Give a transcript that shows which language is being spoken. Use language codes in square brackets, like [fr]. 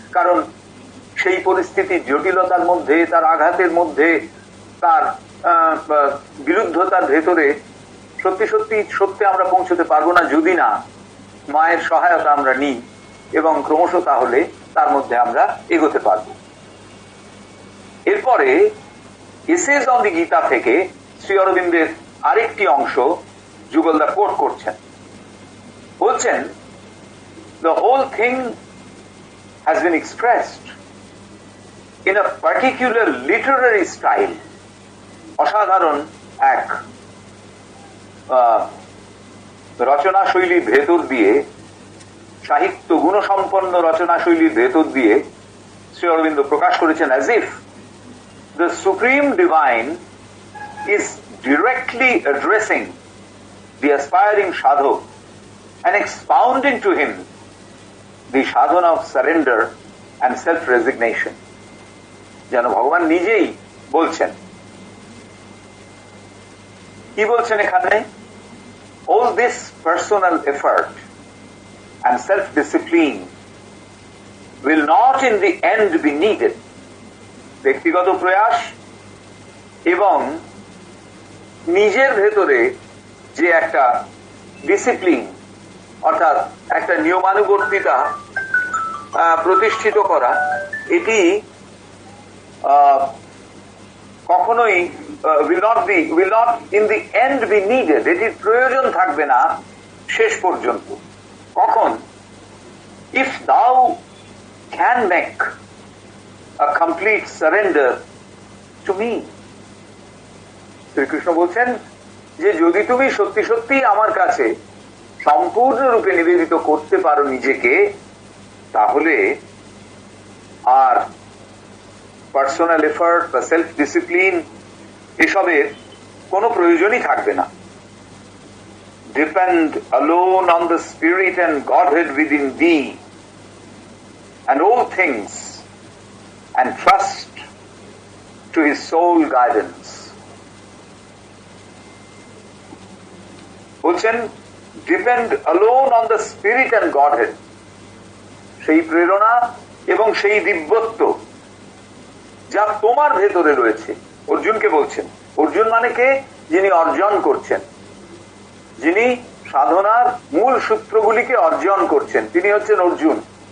[bn] কারণ সেই পরিস্থিতির জটিলতার মধ্যে, তার আঘাতের মধ্যে, তার বিরুদ্ধতার ভেতরে সত্যি সত্যি সত্যি আমরা পৌঁছতে পারবো না যদি না মায়ের সহায়তা আমরা নিই, এবং ক্রমশ তাহলে তার মধ্যে আমরা এগোতে পারবো। এরপরে এসেজ অন দি গীতা থেকে শ্রী অরবিন্দের আরেকটি অংশ যুগলদা কোট করছেন। বলছেন, [en] the whole thing has been expressed in a particular literary style, [bn] অসাধারণ এক রচনা শৈলীর ভেতর দিয়ে, সাহিত্য গুণসম্পন্ন রচনা শৈলীর ভেতর দিয়ে শ্রী অরবিন্দ প্রকাশ করেছেন, [en] as if the supreme divine is directly addressing the aspiring sadhak and expounding to him the sadhana of surrender and self-resignation. [bn] যেন ভগবান নিজেই বলছেন। কি বলছেন এখানে? [en] All this personal effort and self-discipline will not in the end be needed. [bn] ব্যক্তিগত প্রয়াস এবং নিজের ভেতরে যে একটা ডিসিপ্লিন, অর্থাৎ একটা নিয়মানুবর্তিতা প্রতিষ্ঠিত করা, এটি কখনোই [en] will not in the end be needed. [bn] এটির প্রয়োজন থাকবে না শেষ পর্যন্ত। কখন? [en] If thou can make a complete surrender to me. [bn] Shrikrishna বলছেন যে যদি তুমি সত্যি সত্যি আমার কাছে সম্পূর্ণরূপে নিবেদিত করতে পারো নিজেকে, তাহলে আর পার্সোনাল এফার্ট বা সেলফ ডিসিপ্লিন এসবের কোনো প্রয়োজনই থাকবে না। [en] Depend alone on the Spirit and Godhead within thee and all things, and trust to His soul guidance. [bn] বলছেন, [en] depend alone on the Spirit and Godhead, [bn] সেই প্রেরণা এবং সেই দিব্যত্ব যা তোমার ভেতরে রয়েছে। অর্জুনকে বলছেন, অর্জুন মানে কে? যিনি অর্জন করছেন, যিনি সাধনার মূল সূত্রগুলিকে অর্জন করছেন, তিনি হচ্ছেন অর্জুন।